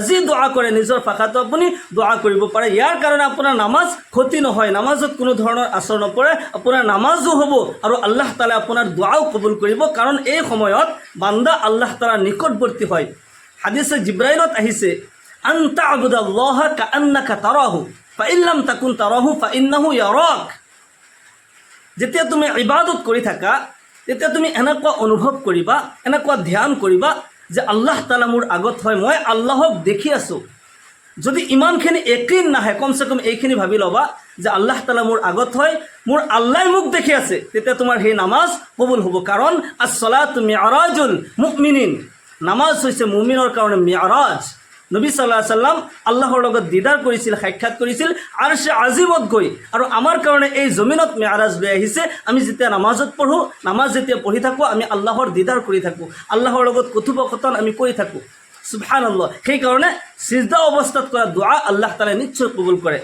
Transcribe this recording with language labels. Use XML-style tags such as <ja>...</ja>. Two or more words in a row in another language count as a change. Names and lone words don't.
<as>যি দোৱা কৰে নিজৰ ভাষাটো আপুনি দোৱা কৰিব পাৰে। ইয়াৰ কাৰণে আপোনাৰ নামাজ ক্ষতি নহয়, নামাজত কোনো ধৰণৰ আচৰ নপৰে, আপোনাৰ নামাজো হ'ব আৰু আল্লাহ তাআলাই আপোনাৰ দোৱাও কবুল কৰিব। কাৰণ এই সময়ত বান্দা আল্লাহ তাআলাৰ নিকটৱৰ্তী হয়। হাদিছে জিব্ৰাইলত আহিছে,</as> <ar>أن تعبد الله كأنك تراه فإن لم تكن تراه فإنه يراك.</ar> <as>যেতিয়া তুমি ইবাদত কৰি থাকা তেতিয়া তুমি এনেকুৱা অনুভৱ কৰিবা, এনেকুৱা ধ্যান কৰিবা যে আল্লাহ তাআলা মোৰ আগত হয়, মই আল্লাহক দেখি আছোঁ। যদি ইমানখিনি একিন নাহে, কমচে কম এইখিনি ভাবি ল'বা যে আল্লাহ তাআলা মোৰ আগত হয়, মোৰ আল্লাহ মোক দেখি আছে, তেতিয়া তোমাৰ সেই নামাজ কবুল হ'ব। কাৰণ</as> <ar>الصلاة معراج المؤمنين,</ar> <as>নামাজ হৈছে মুমিনৰ কাৰণে মি'ৰাজ। নবী</as> <ar>صلى الله عليه سلم</ar> <as>আল্লাহৰ লগত দিদাৰ কৰিছিল, সাক্ষাৎ কৰিছিল আৰশে আজিমত গৈ, আৰু আমাৰ কাৰণে এই জমিনত মে'ৰাজ লৈ আহিছে। আমি যেতিয়া নামাজত পঢ়োঁ, নামাজ যেতিয়া পঢ়ি থাকোঁ, আমি আল্লাহৰ দিদাৰ কৰি থাকোঁ, আল্লাহৰ লগত কথোপকথন আমি কৰি থাকোঁ। সুবহানাল্লাহ। সেইকাৰণে সিজদা অৱস্থাত কৰা দোৱা আল্লাহ তাআলাই নিশ্চয় কবুল কৰে।</as>